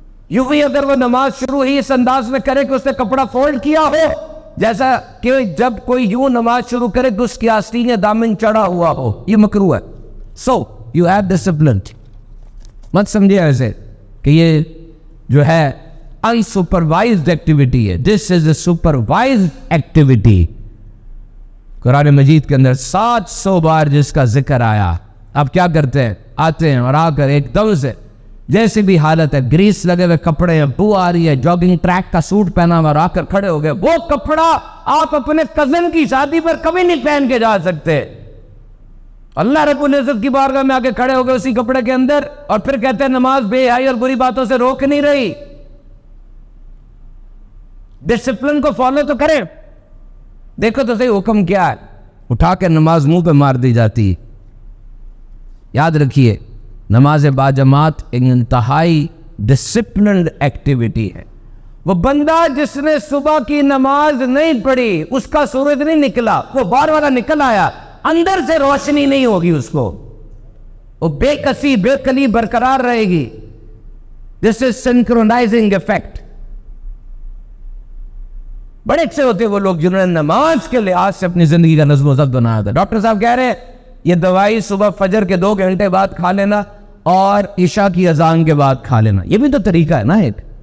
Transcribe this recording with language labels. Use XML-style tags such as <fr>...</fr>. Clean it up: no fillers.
<ur>یوں ہی اگر وہ نماز شروع ہی اس انداز میں کرے کہ اس نے کپڑا فولڈ کیا ہو, جیسا کہ جب کوئی یوں نماز شروع کرے کہ اس کی آستین یا دامن چڑھا ہوا ہو, یہ مکروہ ہے.</ur> <en>So you have discipline.</en> <ur>مت سمجھے ایسے کہ یہ جو ہے</ur> <en>unsupervised activity</en> <ur>ہے.</ur> <en>This is a supervised activity.</en> <ur>قرآن مجید کے اندر 700 بار جس کا ذکر آیا. آپ کیا کرتے ہیں, آتے ہیں اور آ کر ایک دم سے جیسے بھی حالت ہے, گریس لگے ہوئے کپڑے ہیں, بو آ رہی ہے, جاگنگ ٹریک کا سوٹ پہنا ہوا, اور آ کر کھڑے ہو گئے. وہ کپڑا آپ اپنے کزن کی شادی پر کبھی نہیں پہن کے جا سکتے. اللہ رب العزت کی بارگاہ میں آگے کھڑے ہو گئے اسی کپڑے کے اندر, اور پھر کہتے ہیں نماز بے حیائی اور بری باتوں سے روک نہیں رہی. ڈسپلن کو فالو تو کریں. دیکھو تو صحیح حکم کیا ہے, اٹھا کے نماز منہ پہ مار دی جاتی. یاد رکھیے نماز باجماعت ایک انتہائی ڈسپلنڈ ایکٹیویٹی ہے. وہ بندہ جس نے صبح کی نماز نہیں پڑھی, اس کا سورج نہیں نکلا, وہ باہر والا نکل آیا, اندر سے روشنی نہیں ہوگی اس کو, وہ بے کسی بے کلی برقرار رہے گی.</ur> <en>This is synchronizing effect.</en> <ur>بڑے اچھے ہوتے وہ لوگ جنہوں نے نماز کے لحاظ سے اپنی زندگی کا نظم و ضبط بنایا تھا. ڈاکٹر صاحب کہہ رہے ہیں یہ دوائی صبح فجر کے 2 گھنٹے بعد کھا لینا اور عشاء کی اذان کے بعد کھا لینا, یہ بھی تو طریقہ ہے نا ایک.</ur>